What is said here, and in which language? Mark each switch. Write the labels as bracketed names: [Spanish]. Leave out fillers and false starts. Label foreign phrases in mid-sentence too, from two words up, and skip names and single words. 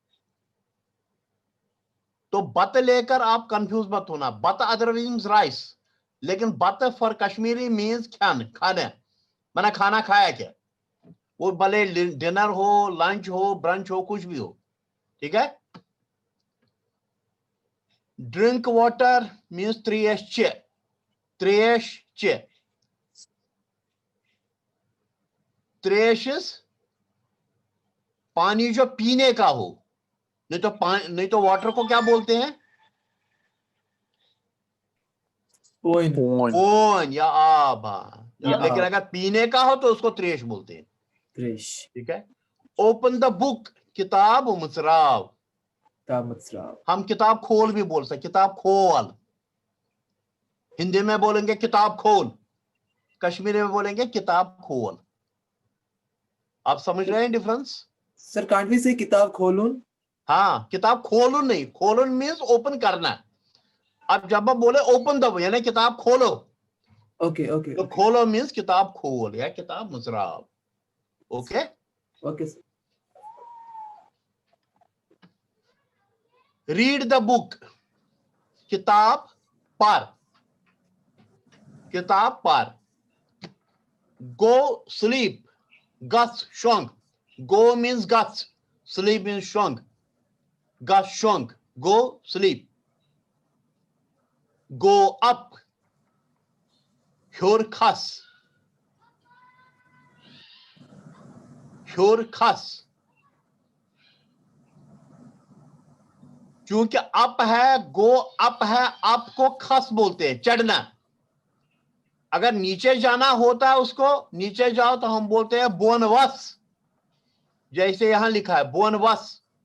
[Hindi] तो बत लेकर आप कंफ्यूज मत होना, बत [English] otherwise means rice, [Hindi] लेकिन बत [English] for Kashmiri means [Hindi] खान, खाने, मैंने खाना खाया क्या, वो भले डिनर हो, लंच हो, ब्रंच हो, कुछ भी हो, ठीक है? [English] drink water means [Kashmiri] त्रियश चे, त्रियश चे, [Hindi] त्रियश पानी जो पीने का हो, नहीं तो वाटर को क्या बोलते हैं? [English] Point. [Kashmiri] ओन या आब, या [Hindi] लेकिन [Kashmiri] आब। [Hindi] अगर पीने का हो तो उसको त्रेश बोलते हैं, [English] Trish. [Hindi] ठीक है? [English] open the book, [Kashmiri] किताब मुसराव, Tamutsrao. [Hindi] हम किताब खोल भी बोल सकते, किताब खोल। हिंदी में बोलेंगे किताब खोल, कश्मीरी में बोलेंगे किताब खोल। आप समझ रहे हैं डिफरेंस? [English] Sir, can't we say kitab kholun? [Hindi] हाँ, किताब खोलून नहीं, खोलून [English] means open [Hindi] करना। अब जब आप बोले [English] open the, [Hindi] यानी किताब खोलो, [English] Okay, okay, [Hindi] तो [English] okay. [Hindi] खोलो मीन्स किताब खोल या किताब मुसराव, ओके? [English] Okay, sir. read the book, [Hindi] किताब पढ़, किताब पढ़। [English] गो स्लीप, [Kashmiri] गस शोंग, [English] go means [Kashmiri] गस, [English] sleep means [Kashmiri] शोंग, गस शोंग, [English] go sleep. go up, [Kashmiri] ह्योर खस, ह्योर खस। [Hindi] क्योंकि अप है, गो अप है, अप को खस बोलते हैं, चढ़ना। अगर नीचे जाना होता है उसको, नीचे जाओ तो हम बोलते हैं बोनवस, जैसे यहां लिखा है बोनवस।